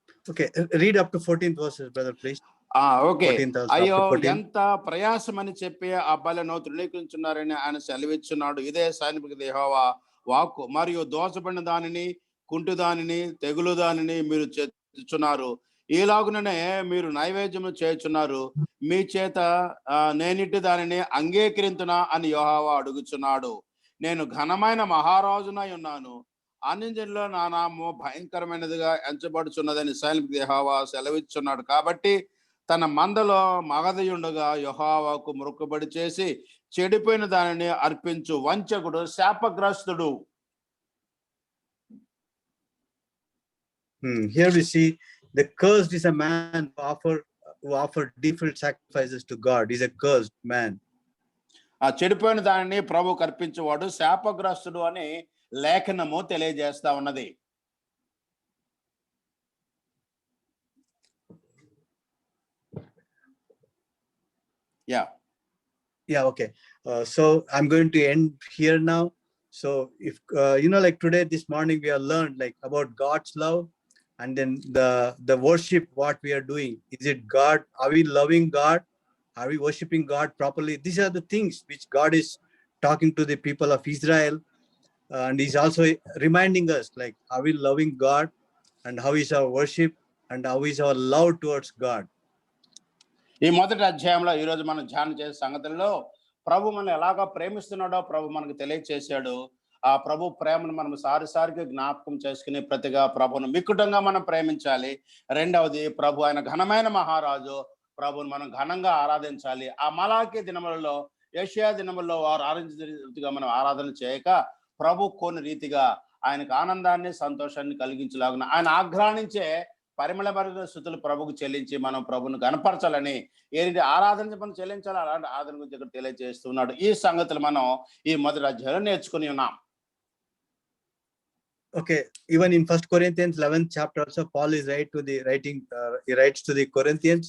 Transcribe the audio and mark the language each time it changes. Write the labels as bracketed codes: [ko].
[en] Okay, read up to 14th verses, brother, please. Okay. [te] అయ్యో ఎంత ప్రయాసమని చెప్పి ఆ బలను తృణీకరించున్నారని ఆయన సెలవిచ్చున్నాడు. ఇదే సైనికుడి యెహోవా వాక్కు. మరియు దోషపడిన దానిని, కుంటి దానిని, తెగులు దానిని మీరు చేస్తున్నారు. ఈలాగుననే మీరు నైవేద్యము చేయుచున్నారు. మీ చేత నేనిట్టి దానిని అంగీకరింతునా అని యెహోవా అడుగుచున్నాడు. నేను ఘనమైన మహారాజునై ఉన్నాను. అన్యజనుల్లో నా నామము భయంకరమైనదిగా ఎంచబడుచున్నదని సైనికుడి యెహోవా సెలవిచ్చున్నాడు. కాబట్టి తన మందలో మగధయుండగా యెహోవాకు మొక్కుబడి చేసి చెడిపోయిన దానిని అర్పించు వంచకుడు శాపగ్రస్తుడు. [en] Here we see the cursed is a man who offered defiled sacrifices to God. He's a cursed man. [te] ఆ చెడిపోయిన దానిని ప్రభువుకు అర్పించేవాడు శాపగ్రస్తుడు అని లేఖనము తెలియజేస్తా ఉన్నది. [en] Yeah, okay. So I'm going to end here now. So if like today, this morning, we have learned like about God's love, and then the worship what we are doing. Is it God? Are we loving God? Are we worshiping God properly? These are the things which God is talking to the people of Israel, and He's also reminding us, like, are we loving God, and how is our worship, and how is our love towards God? [te] ఈ మొదటి అధ్యాయంలో ఈ రోజు మనం ధ్యానం చేసే సంగతుల్లో ప్రభు మనం ఎలాగా ప్రేమిస్తున్నాడో ప్రభు మనకు తెలియచేశాడు. ఆ ప్రభు ప్రేమను మనం సారిసారిగా జ్ఞాపకం చేసుకుని ప్రతిగా ప్రభును మిక్కుటంగా మనం ప్రేమించాలి. రెండవది, ప్రభు ఆయన ఘనమైన మహారాజు, ప్రభుని మనం ఘనంగా ఆరాధించాలి. ఆ మలాకి దినములలో, యెషయా దినములలో వారు ఆరాధించిన రీతిగా మనం ఆరాధన చేయక, ప్రభు కొన్ని రీతిగా ఆయనకు ఆనందాన్ని సంతోషాన్ని కలిగించలాగున ఆయన ఆగ్రహించే పరిమళభరిత స్థుతులు ప్రభుకు చెల్లించి మనం ప్రభును గణపరచాలని, ఏంటి ఆరాధన మనం చెల్లించాలి, అలాంటి ఆరాధన గురించి ఇక్కడ తెలియజేస్తున్నాడు. ఈ సంగతులు మనం ఈ మొదటి అధ్యాయంలో నేర్చుకుని ఉన్నాం. [en] Okay, even in 1 Corinthians 11th chapter also, Paul is he writes to the Corinthians.